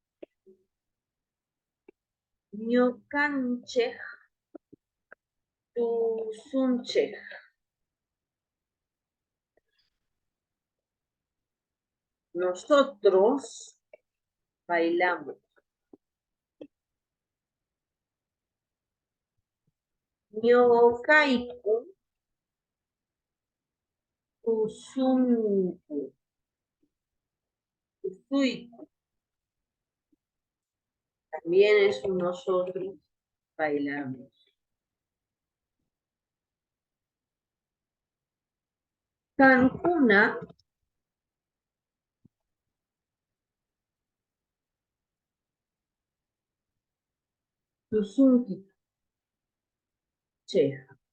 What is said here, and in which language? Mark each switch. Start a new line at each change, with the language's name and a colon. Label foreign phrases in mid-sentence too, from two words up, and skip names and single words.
Quechua: Ñocanche, tusunche.
Spanish: Nosotros bailamos.
Quechua: Ñokaiku, tusunku, tusuiku.
Spanish: También es un nosotros bailamos.
Quechua: Cancuna, tusunki, che.